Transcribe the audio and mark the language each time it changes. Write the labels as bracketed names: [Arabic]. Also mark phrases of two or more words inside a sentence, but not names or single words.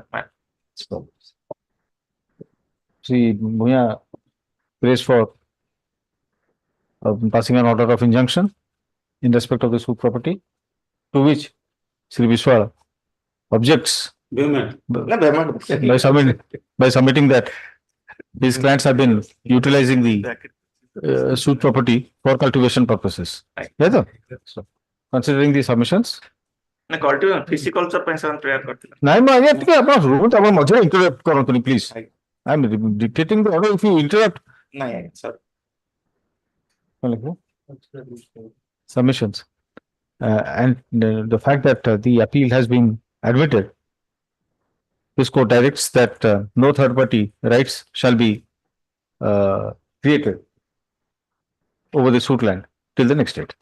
[English] Sri Bhuyan prays for passing an order of injunction in respect of the suit property, to which Sri Vishwa objects by submitting that his clients have been utilizing the suit property for cultivation purposes. Yes, sir. So, considering the submissions. [Odia] ନା [English] cultivation pisciculture [Odia] ପାଇଁ ସେମାନେ ପ୍ରେୟାର କରିଥିଲେ ନାଇଁ ମୁଁ ଆଜ୍ଞା ଟିକେ ଆପଣ ରୁହନ୍ତୁ, ଆପଣ ମଝିରେ ଇଣ୍ଟରପ୍ଟ କରନ୍ତୁନି ପ୍ଲିଜ। [English] I am dictating the order if you interrupt. [Odia] ନାଇଁ ସାର୍ [English] submissions. And the fact that the appeal has been admitted, this court directs that no third party rights shall be created over the suit land till the next date.